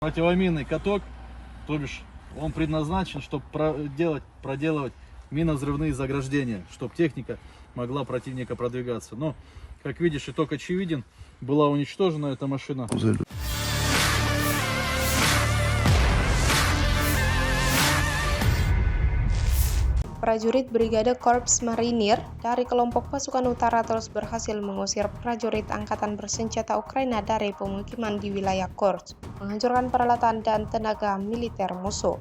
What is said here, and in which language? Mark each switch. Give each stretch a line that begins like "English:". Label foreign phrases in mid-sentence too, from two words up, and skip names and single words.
Russian: Противоминный каток, то бишь он предназначен, чтобы проделывать минно-взрывные заграждения, чтобы техника могла противника продвигаться. Но, как видишь, итог очевиден. Была уничтожена эта машина.
Indonesian: Prajurit Brigade Korps Marinir dari kelompok pasukan utara terus berhasil mengusir prajurit angkatan bersenjata Ukraina dari pemukiman di wilayah Kursk, menghancurkan peralatan dan tenaga militer musuh.